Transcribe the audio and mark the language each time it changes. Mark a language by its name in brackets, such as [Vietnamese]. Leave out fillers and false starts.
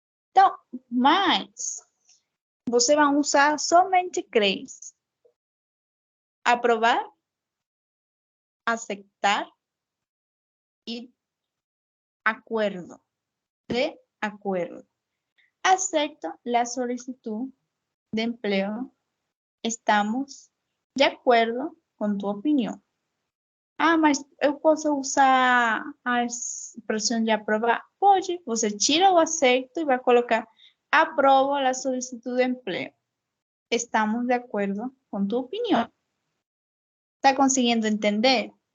[Portuguese] Então, mas você vai usar somente três: aprovar, aceitar e acuerdo. [Spanish] De acuerdo. Acepto la solicitud de empleo. [Portuguese] Estamos de acordo com tua opinião. Mas eu posso usar a expressão de aprovar? Pode. Você tira o aceito e vai colocar aprovo a [Spanish] solicitud de empleo. [Portuguese] Estamos de acordo com tua opinião. Está conseguindo entender?